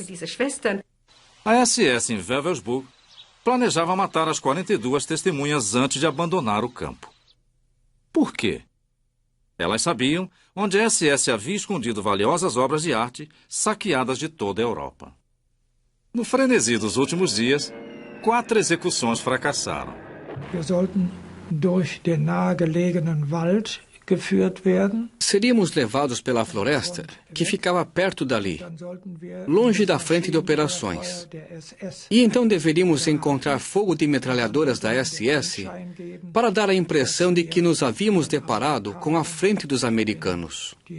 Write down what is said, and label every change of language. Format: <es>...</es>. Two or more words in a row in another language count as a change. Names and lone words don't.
<pt>A SS em Wewelsburg planejava matar as 42 testemunhas antes de abandonar o campo. Por quê? Elas sabiam onde a SS havia escondido valiosas obras de arte saqueadas de toda a Europa. No frenesi dos últimos dias, 4 execuções fracassaram.</pt> <de>Wir sollten durch den nahegelegenen Wald geführt werden.</de> <pt>Seríamos levados pela floresta, que ficava perto dali, longe da frente de operações. E então deveríamos encontrar fogo de metralhadoras da SS para dar a impressão de que nos havíamos deparado com a frente dos americanos.</pt>